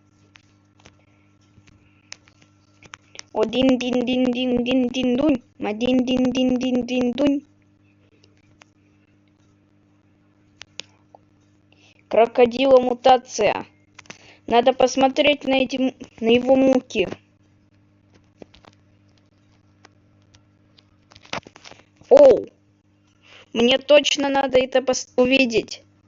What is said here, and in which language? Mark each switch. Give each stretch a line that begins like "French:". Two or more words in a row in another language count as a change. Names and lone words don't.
Russian: Один дин дин дин дин дин дунь. Один дин дин дин дин дунь. Крокодила мутация. Надо посмотреть на его муки. Оу. Мне точно надо это увидеть.